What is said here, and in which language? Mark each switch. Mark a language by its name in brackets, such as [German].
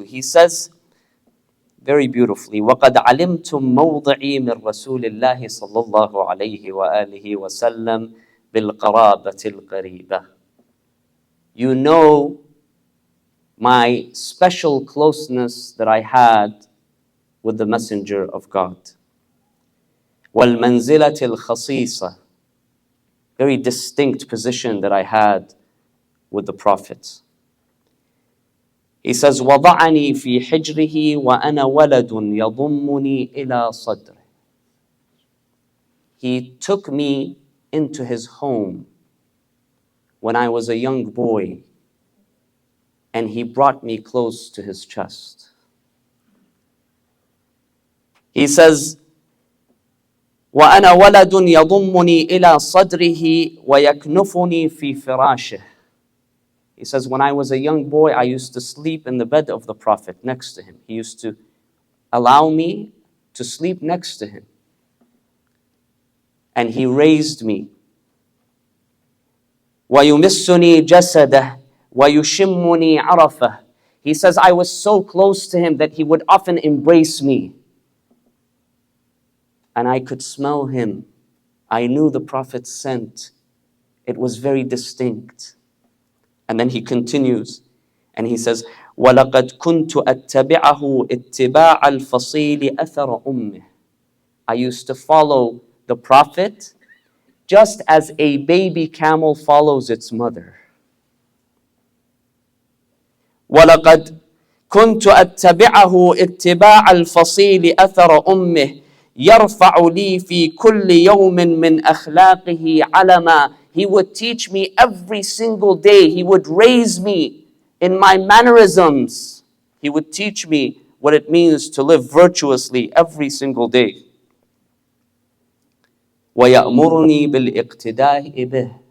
[English] He says very beautifully, [Arabic] وَقَدْ عَلِمْتُمْ مَوْضِعِي مِنْ رَسُولِ اللَّهِ صَلَّى اللَّهُ عَلَيْهِ وَآلِهِ وَسَلَّمْ بِالْقَرَابَةِ الْقَرِيبَةِ. [English] You know my special closeness that I had with the Messenger of God. [Arabic] وَالْمَنْزِلَةِ الْخَصِيصَةِ, [English] very distinct position that I had with the Prophet. He says, [Arabic] وَضَعَنِي فِي حِجْرِهِ وَأَنَا وَلَدٌ يَضُمُّنِي إِلَى صَدْرِهِ. [English] He took me into his home when I was a young boy, and he brought me close to his chest. He says, [Arabic] وأنا ولد يضمني إلى صدره ويكنفني في فراشه. [English] He says, when I was a young boy, I used to sleep in the bed of the Prophet next to him. He used to allow me to sleep next to him. And he raised me. [Arabic] وَيُمِسُّنِي جَسَدَهُ وَيُشِمُّنِي عَرَفَهُ. [English] He says, I was so close to him that he would often embrace me. And I could smell him. I knew the Prophet's scent. It was very distinct. And then he continues, and he says, [Arabic] وَلَقَدْ كُنْتُ أَتَّبِعَهُ اتِّبَاعَ الْفَصِيلِ أَثَرَ أُمِّهِ. [English] I used to follow the Prophet just as a baby camel follows its mother. [Arabic] وَلَقَدْ كُنْتُ أَتَّبِعَهُ اتِّبَاعَ الْفَصِيلِ أَثَرَ أُمِّهِ يَرْفَعُ لِي فِي كُلِّ يَوْمٍ مِّنْ أَخْلَاقِهِ عَلَمًا. [English] He would teach me every single day. He would raise me in my mannerisms. He would teach me what it means to live virtuously every single day. [Arabic] وَيَأْمُرُنِي بِالْإِقْتِدَاءِ بِهِ.